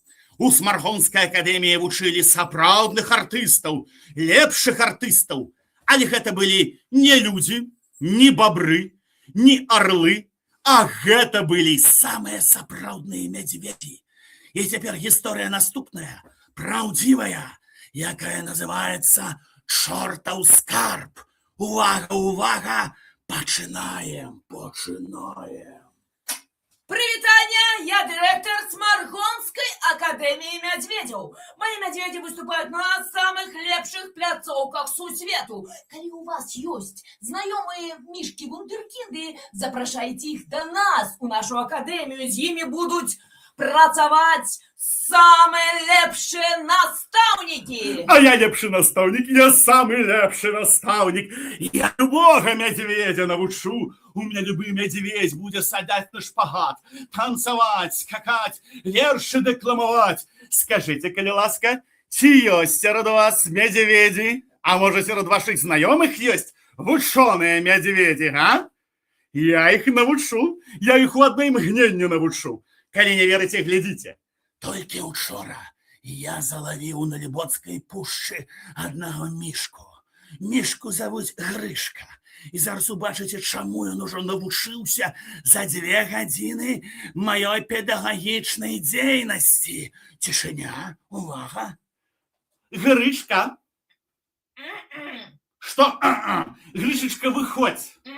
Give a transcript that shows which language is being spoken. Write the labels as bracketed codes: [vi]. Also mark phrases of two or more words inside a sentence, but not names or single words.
[be] У Смаргонскай акадэміі вучылі сапраўдных артыстаў, лепшых артыстаў, але гэта былі не людзі, не бабры, не орлы, а гэта былі самыя сапраўдныя мядзведзі. І цяпер гісторыя наступная, праўдзівая, якая называецца «Чортаў скарб». Увага, увага, пачынаем. Привитание, [ru] я директор Смаргонской академии медведей. Мои медведи выступают на самых [be] лепших пляцовках сусвету. [ru] Коли у вас есть знакомые мишки-вундеркинды, запрошайте их до нас, у нашу академию. С ними будут працаваць самые лепшие наставники. [be] А я лепшы настаўнік, я самы лепшы настаўнік. Я любога мядзведзя навучу. [ru] У меня любы медведь будет садать на шпагат, танцевать, скакать, верши декламовать. Скажите, [be] коли ласка, ці есть сярод вас медведи? [ru] А может, сярод ваших знакомых есть вученые медведи, а? [be] Я их навучу, я их у одной мгновенне навучу. [ru] Коли не верите, глядите. Только учора я заловил на Лебоцкой пушчы одного мишку. Мишку зовут Грышка. [be] І зараз убачыце, чаму ён ужо навучыўся за 2 гадзіны маёй педагагічнай дзейнасці. Цішыня, увага. Грышка. [ru] Что? Грышечка, выходь.